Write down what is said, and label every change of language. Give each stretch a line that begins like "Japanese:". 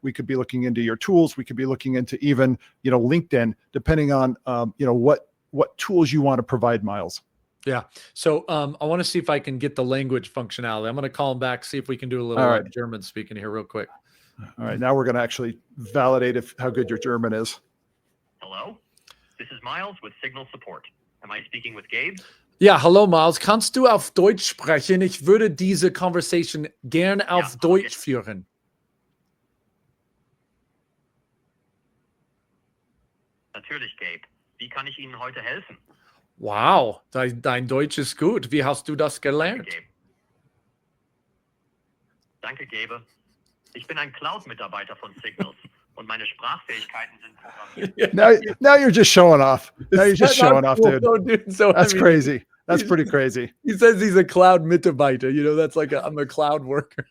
English: We could be looking into your tools. We could be looking into even, LinkedIn, depending on, what tools you want to provide, Miles. Yeah. So I want to see if I can get the language functionality. I'm going to call him back, see if we can do a little German speaking here real quick. All right. Now we're going to actually validate how good your German is. Hello? This is Miles with Signal Support. Am I speaking with Gabe?
German: Ja, hallo Miles. Kannst du auf Deutsch sprechen? Ich würde diese Conversation gern auf Deutsch führen. Natürlich, Gabe. Wie kann ich Ihnen heute helfen? Wow, dein Deutsch ist gut. Wie hast du das gelernt? Danke, Gabe. Ich bin ein Cloud-Mitarbeiter von Signals und meine Sprachfähigkeiten sind programmiert.
English: Now you're just showing off. Now you're just showing off, dude. So, that's crazy. That's pretty crazy. He says he's a cloud Mitarbeiter. That's like I'm a cloud worker.